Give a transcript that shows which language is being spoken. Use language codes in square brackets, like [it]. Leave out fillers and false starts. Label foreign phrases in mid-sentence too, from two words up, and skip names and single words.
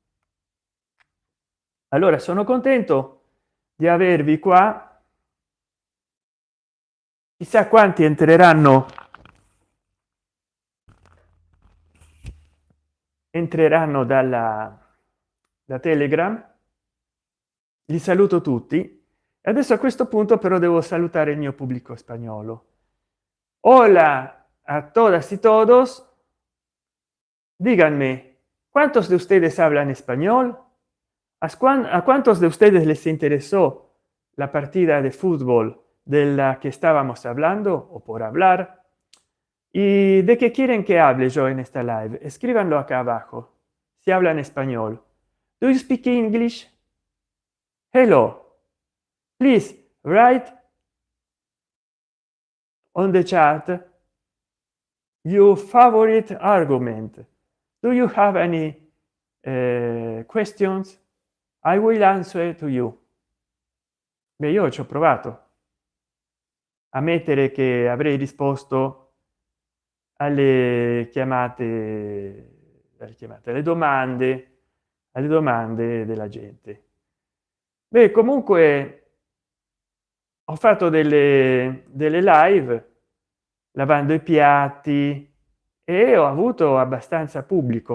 [it] Allora sono contento di avervi qua, chissà quanti entreranno entreranno da Telegram. Li saluto tutti e adesso a questo punto però devo salutare il mio pubblico spagnolo. [es] Hola a todas y todos. Díganme, ¿cuántos de ustedes hablan español? ¿A cuántos de ustedes les interesó la partida de fútbol de la que estábamos hablando o por hablar? ¿Y de qué quieren que hable yo en esta live? Escríbanlo acá abajo si hablan español. [en] Do you speak English? Hello, please write on the chat your favorite argument. Do you have any questions? I will answer to you. [it] Beh, io ci ho provato a mettere che avrei risposto alle domande della gente. Beh, comunque ho fatto delle live lavando i piatti e ho avuto abbastanza pubblico.